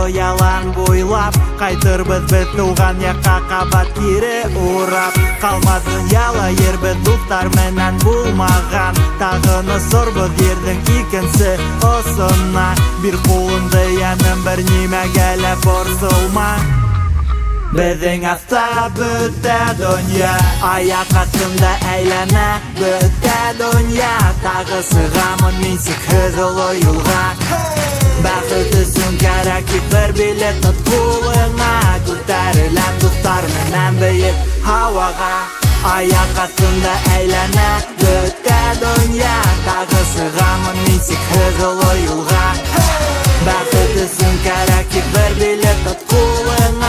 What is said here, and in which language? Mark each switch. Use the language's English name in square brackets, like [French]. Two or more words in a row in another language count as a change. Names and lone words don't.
[Bashkir] ялан буйлап Ҡайтырбыҙ беҙ тыуған яҡҡа ҡабат кире урап Ҡалмаҫ донъяла ербеҙ дуҫтар менән булмаған Тағын осорбоҙ ерҙең икенсе осона Бир ҡулыңды яным бер нимәгә лә борсолма Беҙҙең аҫта бөтә донъя Аяҡ аҫтында әйләнә бөтә донъя Тағы сығамын мин сикһеҙ оло юлға [Kazakh] Бақыт үшін керек тек бір билет от қолыңа. Көтерілем достар менен биік хауаға. [Bashkir] Аяқ астында әйләнә бөтә дөнья. Тағы сығамын мен сикһез олы юлға. [Kazakh] Бақыт үшін керек тек бір билет от қолыңа.